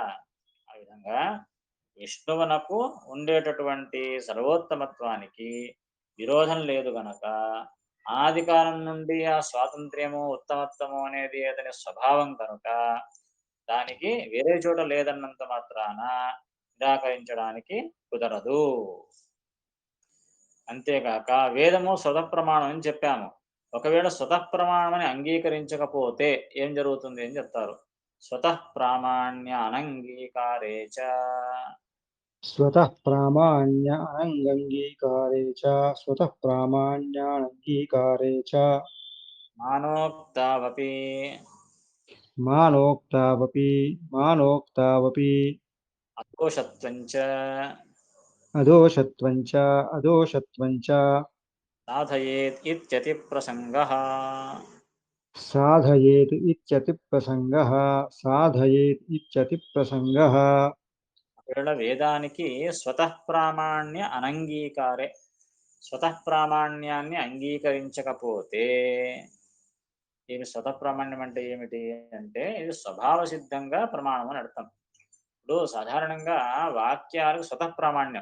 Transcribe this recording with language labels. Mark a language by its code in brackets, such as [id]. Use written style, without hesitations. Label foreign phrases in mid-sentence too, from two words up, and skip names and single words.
[te] ఆ విధంగా విష్ణువునకు ఉండేటటువంటి సర్వోత్తమత్వానికి విరోధం లేదు గనక, ఆదికాలం నుండి ఆ స్వాతంత్ర్యము, ఉత్తమత్వము అనేది అతని స్వభావం కనుక, దానికి వేరే చోట లేదన్నంత మాత్రాన నిరాకరించడానికి కుదరదు. అంతేగాక వేదము స్వతఃప్రమాణం అని చెప్పాము. ఒకవేళ స్వతఃప్రమాణమని అంగీకరించకపోతే ఏం జరుగుతుంది అని చెప్తారు. [sa] స్వతః ప్రామాణ్య అనంగీకారే చ स्वतः प्रामाण्य अनङ्गीकारे च स्वतः प्रामाण्यानङ्गीकारे च మానోక్తావపి मानोक्तावपि मानोक्तावपि అదోషత్వం చ अदोषत्वं च अदोषत्वं च సాధయేత్ ఇత్యతి ప్రసంగః. साधयेत् इत्यतिप्रसङ्गः साधयेत् इत्यतिप्रसङ्गः [te] ఒకవేళ వేదానికి [sa] స్వతః ప్రామాణ్య అనంగీకారే [te] స్వతః ప్రామాణ్యాన్ని అంగీకరించకపోతే దీని స్వతఃప్రామాణ్యం అంటే ఏమిటి అంటే ఇది స్వభావ సిద్ధంగా ప్రమాణం అని అర్థం. ఇప్పుడు సాధారణంగా వాక్యాలకు స్వతఃప్రామాణ్యం.